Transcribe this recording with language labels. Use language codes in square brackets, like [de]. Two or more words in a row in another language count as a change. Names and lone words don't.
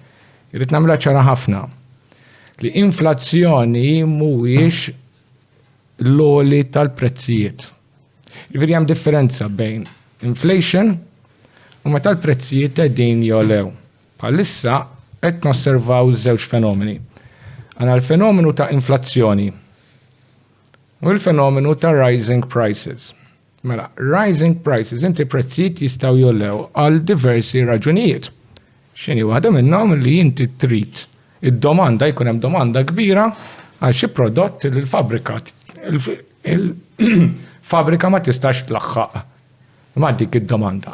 [mt] Irrid nagħmilha ċara ħafna li inflazzjoni mhuwiex l-għoli tal-prezzijiet. Jiġifieri hemm differenza bejn inflation u meta l-prezzijiet qegħdin jolew. Bħalissa qed nosservaw żewġ fenomeni. Għandna l-fenomenu ta' inflazzjoni u l-fenomenu ta' [en] rising prices. Mela, rising prices, [mt] inti prezzijiet jistgħu jolew għal diversi raġunijiet. X'inhi waħda minnhom li inti trid id-domanda jkun hemm domanda kbira għal xi prodott li l-fabrikat il-fabrika ma tistax tlaħħaq ma' dik id-domanda.